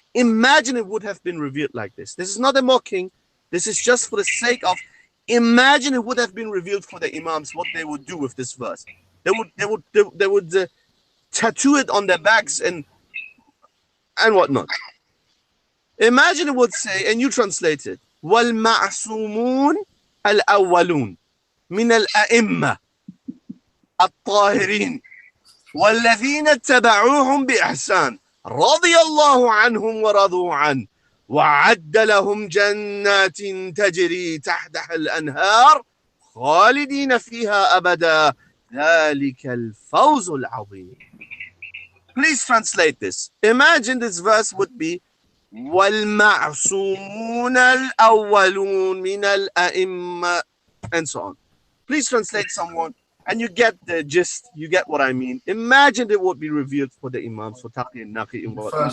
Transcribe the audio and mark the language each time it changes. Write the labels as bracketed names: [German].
[English] Imagine it would have been revealed like this. This is not a mocking. This is just for the sake of, imagine it would have been revealed for the Imams what they would do with this verse. They would tattoo it on their backs and whatnot. Imagine it would say, and you translate it, [Arabic] وَالْمَعْصُومُونَ الْأَوَّلُونَ مِنَ الْأَئِمَّةِ الطَّاهِرِينَ وَالَّذِينَ اتَّبَعُوهُمْ بِإِحْسَانٍ رضي الله عنهم ورضوا عنه وعد لهم جنات تجري تحتها الأنهار خالدين فيها أبدا ذلك الفوز العظيم. [English] Please translate this. Imagine this verse would be [Arabic] والمعصومون الأولون من الأئمة [English] and so on. Please translate someone, and you get the gist. You get what I mean. Imagine it would be revealed for the Imams, for Taqi and Naqi in what.